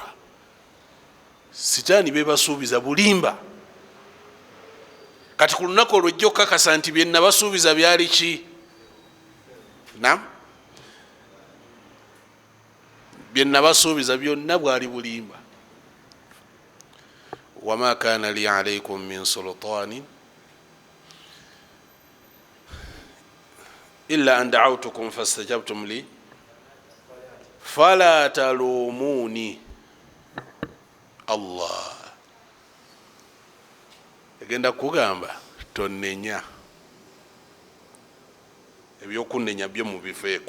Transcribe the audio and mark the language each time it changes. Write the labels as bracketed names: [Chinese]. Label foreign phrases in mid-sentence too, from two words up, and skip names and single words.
[Ganda] Sitaani bebasuubiza bulimba. Kati ku lunaku olw'ojja okukakasa nti bye nabasuubiza byali ki? Naam, bye nabasuubiza byonna bwali bulimba. [Arabic] وما كان لي عليكم من سلطان إلا أن دعوتكم فاستجبتم لي فلا تلوموني. [Ganda] Allah egenda kugamba tonnenya, ebyokunenya byo mubifeeko.